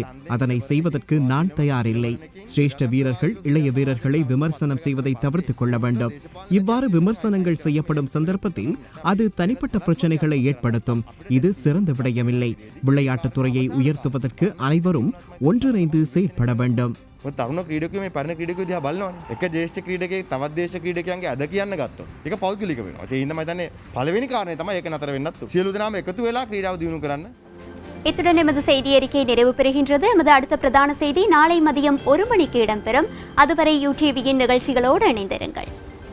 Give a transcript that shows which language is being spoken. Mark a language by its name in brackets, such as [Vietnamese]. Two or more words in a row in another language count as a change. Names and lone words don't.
[Tamil] அதனை செய்வதற்கு நான் தயாரில்லை. சிரேஷ்ட வீரர்கள் இளைய வீரர்களை விமர்சனம் செய்வதை தவிர்த்துக் கொள்ள வேண்டும். இவ்வாறு விமர்சனங்கள் செய்யப்படும் சந்தர்ப்பத்தில் அது தனிப்பட்ட பிரச்சனைகளை ஏற்படுத்தும். இது சிறந்த விடயமில்லை. விளையாட்டுத் துறையை உயர்த்துவதற்கு அனைவரும் ஒன்றிணைந்து செயற்பட வேண்டும். [Sinhala] තරුණ ක්‍රීඩකයෝ මේ පරණ ක්‍රීඩකයෝ දිහා බලනවනේ. එක ජ්‍යෙෂ්ඨ ක්‍රීඩකයෙක් තවත් දේශ ක්‍රීඩකයන්ගේ අද කියන්න ගත්තොත් ඒක පෞද්ගලික වෙනවා. ඒ හින්දා මම හිතන්නේ පළවෙනි කාරණේ තමයි ඒක නතර වෙන්නත්. සියලු දෙනාම එකතු වෙලා ක්‍රීඩාව දියුණු කරන්න. [Tamil] இத்துடன் எமது செய்தி அறிக்கை நிறைவு பெறுகின்றது. எமது அடுத்த பிரதான செய்தி நாளை மதியம் 1 மணிக்கு இடம்பெறும். அதுவரை யூடிவியின் நிகழ்ச்சிகளோடு இணைந்திருங்கள்.